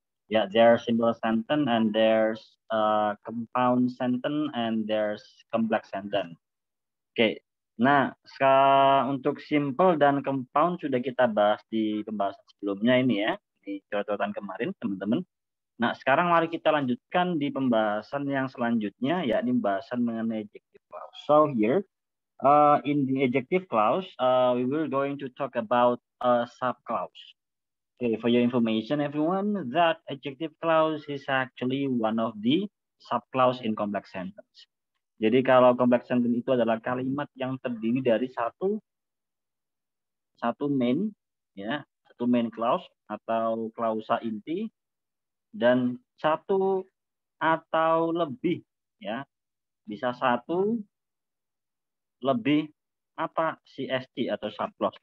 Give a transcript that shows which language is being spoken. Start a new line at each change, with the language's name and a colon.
English: Ya, there's simple sentence and there's compound sentence and there's complex sentence.
Indonesian: Oke. Nah, untuk simple dan compound sudah kita bahas di pembahasan sebelumnya ini ya, di cocotan kemarin, teman-teman. Nah, sekarang mari kita lanjutkan di pembahasan yang selanjutnya, yakni pembahasan mengenai adjective clause.
English: So here, in the adjective clause, we will going to talk about a subclause. Okay, for your information, everyone, that adjective clause is actually one of the subclause in complex sentence.
Indonesian: Jadi kalau complex sentence itu adalah kalimat yang terdiri dari satu main, ya, satu main clause atau klausa inti dan satu atau lebih, ya, bisa satu lebih apa CST atau subclause.